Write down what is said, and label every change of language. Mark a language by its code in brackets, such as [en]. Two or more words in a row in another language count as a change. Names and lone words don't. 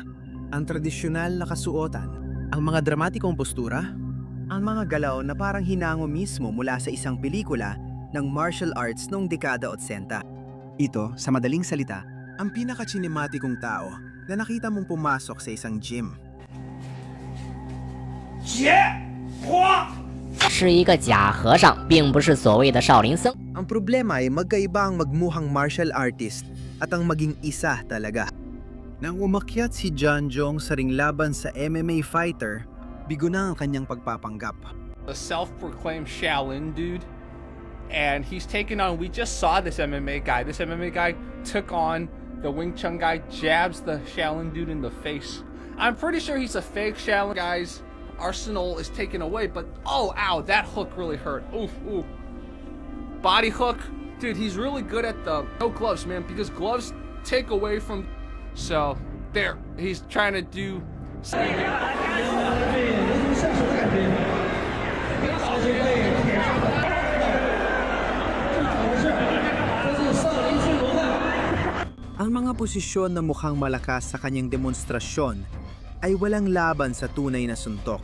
[tl] Ang tradisyonal na kasuotan, ang mga dramatikong postura, ang mga galaw na parang hinango mismo mula sa isang pelikula ng martial arts noong dekada 80. Ito, sa madaling salita, ang pinaka-cinematikong tao na nakita mong pumasok sa isang gym. [zh] 是一个假和尚，并不是所谓的少林僧。 [tl] Ang problema ay magkaiba ang magmuhang martial artist at ang maging isa talaga. Nang umakyat si John Jung sa ring laban sa MMA fighter, bigo na ang kanyang pagpapanggap. [en] A self-proclaimed Shaolin dude, and he's taken on, we just saw this MMA guy. This MMA guy took on the Wing Chun guy, jabs the Shaolin dude in the face. I'm pretty sure he's a fake Shaolin guy's arsenal is taken away, but oh, ow, that hook really hurt. Oof, oof. Body hook. Dude, he's really good at the no gloves, man, because gloves take away from. So, there, he's trying to do. [tl] Ang mga posisyon na mukhang malakas sa kanyang demonstrasyon ay walang laban sa tunay na suntok.